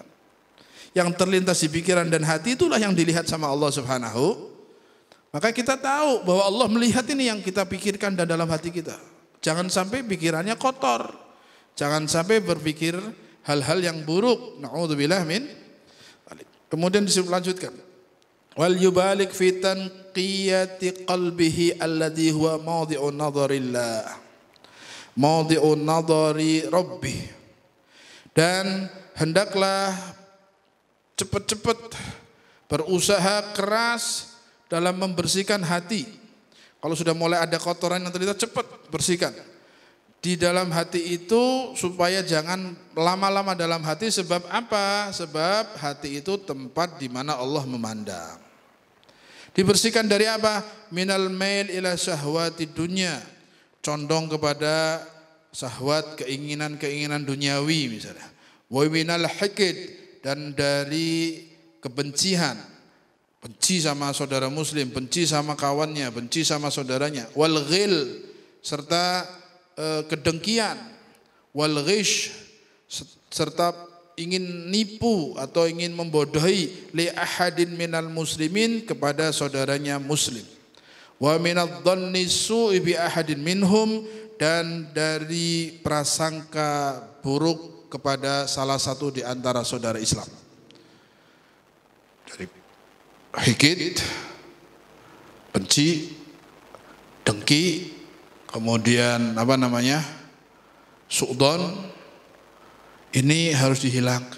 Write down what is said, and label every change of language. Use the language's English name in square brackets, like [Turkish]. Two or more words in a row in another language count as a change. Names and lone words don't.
[Indonesian] Yang terlintas di pikiran dan hati itulah yang dilihat sama Allah Subhanahu. Maka kita tahu bahwa Allah melihat ini yang kita pikirkan dan dalam hati kita. Jangan sampai pikirannya kotor. Jangan sampai berpikir hal-hal yang buruk. [Arabic] نعوذ بالله من. [Indonesian] Kemudian dilanjutkan. [Arabic] وليبالغ في تنقية قلبه الذي هو موضع نظر الله. موضع نظر ربه. [Indonesian] Dan hendaklah cepat-cepat berusaha keras dalam membersihkan hati. Kalau sudah mulai ada kotoran yang terlihat, cepat bersihkan di dalam hati itu supaya jangan lama-lama dalam hati. Sebab apa? Sebab hati itu tempat di mana Allah memandang. Dibersihkan dari apa? [Arabic] من الميل إلى شهوات الدنيا, [Indonesian] condong kepada syahwat, keinginan-keinginan duniawi misalnya. [Arabic] ومن الحقد, [Indonesian] dan dari kebencian, benci sama saudara muslim, benci sama kawannya, benci sama saudaranya. [Arabic] والغل, [Indonesian] serta kedengkian. [Arabic] والغش, [Indonesian] serta ingin nipu atau ingin membodohi [Arabic] لأحد من المسلمين, [Indonesian] kepada saudaranya muslim. [Arabic] ومن الظن السوء بأحد منهم, [Indonesian] dan dari prasangka buruk kepada salah satu di antara saudara Islam. Dari hikid, benci, dengki, kemudian su'don, ini harus dihilangkan.